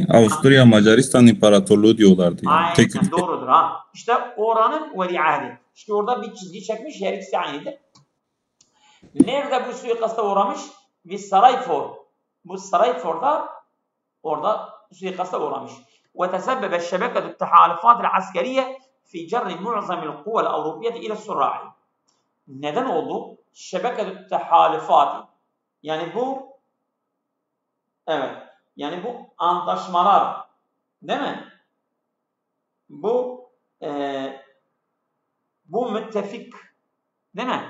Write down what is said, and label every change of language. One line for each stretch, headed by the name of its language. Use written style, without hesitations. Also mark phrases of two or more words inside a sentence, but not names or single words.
Turkish: Avusturya Macaristan İmparatorluğu diyorlardı. Yani. Aynen Tek ülke. doğrudur ha. İşte oranın veliahdi. İşte orada bir çizgi çekmiş, her ikisi aynıdır. Nerede bu suikasta uğramış? Bir Sarayfor. Bu Sarayfor'da orada suikasta uğramış.
Arabic: وتسبب الشبكة التحالفات العسكرية في جر معظم القوى الأوروبية إلى الصراع.
Turkish: Neden oldu?
Arabic: شبكة التحالفات.
Turkish: Yani bu evet. Yani bu antlaşmalar değil mi? Bu müttefik değil mi?